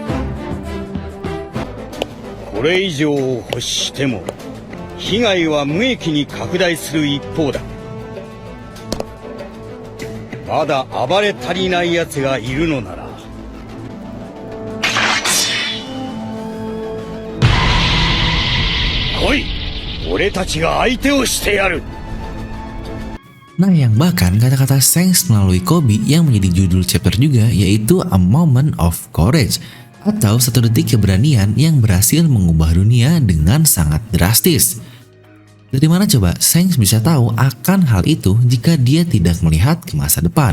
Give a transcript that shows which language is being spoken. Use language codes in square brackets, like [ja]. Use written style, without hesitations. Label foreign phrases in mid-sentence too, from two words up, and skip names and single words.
[ja] これ以上を欲しても被害は無益に拡大する一方だ。まだ暴れ足りない奴がいるのなら来い、俺たちが相手をしてやる。 [id] Nah, yang bahkan kata-kata Shanks melalui Kobe yang menjadi judul chapter juga, yaitu A Moment of Courage, atau satu detik keberanian yang berhasil mengubah dunia dengan sangat drastis. Dari mana coba Shanks bisa tahu akan hal itu jika dia tidak melihat ke masa depan?